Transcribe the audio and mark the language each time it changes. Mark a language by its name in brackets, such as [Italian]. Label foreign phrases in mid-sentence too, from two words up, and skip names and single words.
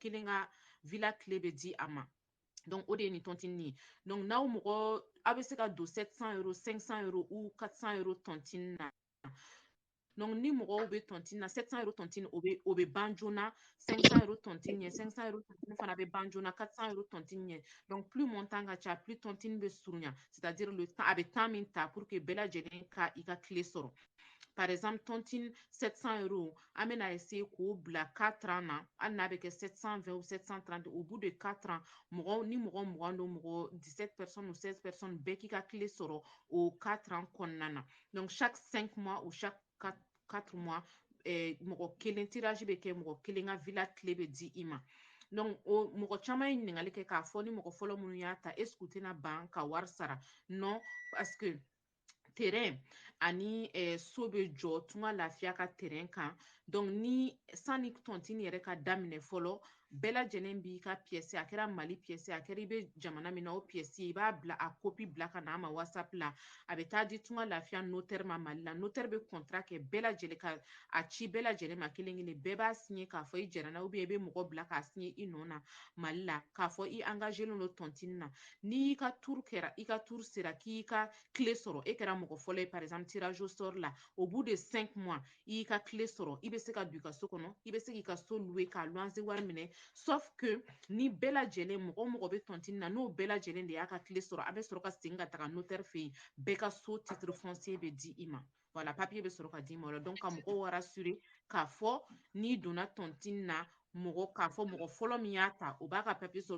[Bambara] kelen ka villa clé bɛ di a ma donc o de ye nin tontine ye donc n'aw mɔgɔ aw bɛ se ka don 700 € 500 € ou 400 € tontine na donc ni mɔgɔw bɛ tontine na 700 € tontine o bɛ ban joona 500 € tontine ɲɛ 500 € tontine fana bɛ ban joona 400 € tontine ɲɛ [French] donc plus montant [Bambara] ka ca [French] plus tontine [Bambara] bɛ surunya [French] c'est-à-dire le temps [Bambara] a bɛ temps min ta [French] pour que [Bambara] bɛɛ lajɛlen ka i ka clé sɔrɔ [French] par exemple tontine [Bambara] 700 € an bɛna essayer k'o bila 4 ans na hali n'a bɛ kɛ 720 [French] ou 730 au bout de 4 ans [Bambara] ni mɔgɔ 20 don mɔgɔ [French] 17 personnes ou 16 personnes [Bambara] bɛɛ k'i ka clé sɔrɔ o [French] 4 ans [Bambara] kɔnɔna na [French] donc chaque 5 mois ou chaque 4 mois [Bambara] mɔgɔ kelen tirage bɛ kɛ mɔgɔ kelen ka villa clé bɛ di i ma donc o mɔgɔ caman ye ɲininkali kɛ k'a fɔ ni mɔgɔ fɔlɔ minnu y'a ta [French] est ce [Bambara] que u tɛna ban ka wari sara [French] non parce que terrain [Bambara] ani so bɛ jɔ tunga lafiya ka terrain kan donc ni sanni tontine yɛrɛ ka daminɛ fɔlɔ bɛɛ lajɛlen b'i ka pièce a kɛra Mali pièce a kɛra i bɛ jamana min na o pièce i b'a bila a copie bila ka na an ma WhatsApp la a bɛ taa di tunga lafiya notaire ma Mali la notaire bɛ contrat kɛ bɛɛ lajɛlen ka a ci bɛɛ lajɛlen ma kelen kelen bɛɛ b'a signer k'a fɔ i jɛra n'a [French] ou bien [Bambara] i bɛ mɔgɔ bila k'a signer i nɔ na Mali la k'a fɔ i engagé len don tontine na n'i ka tour kɛra i ka tour sera k'i ka clé sɔrɔ e kɛra mɔgɔ [French] par exemple tirage au sort là au bout de 5 mois [Bambara] i ka clé soro i be se ka du ka so kono i be se ki ka so louer ka loyer wari minɛ [French] sauf que [Bambara] ni bɛɛ lajɛlen mɔgɔ be tontine na n'o bɛɛ lajɛlen de y'a ka clé sɔrɔ a be sɔrɔ ka segin ka taga notaire fe yen bɛɛ ka so [French] titre foncier [Bambara] be di i ma [French] voilà papier [Bambara] be sɔrɔ ka di ma donc ka mɔgɔw rassurer k'a fɔ n'i donna tontine na k'a fɔ mɔgɔ fɔlɔ min y'a ta o b'a ka papier sɔrɔ o be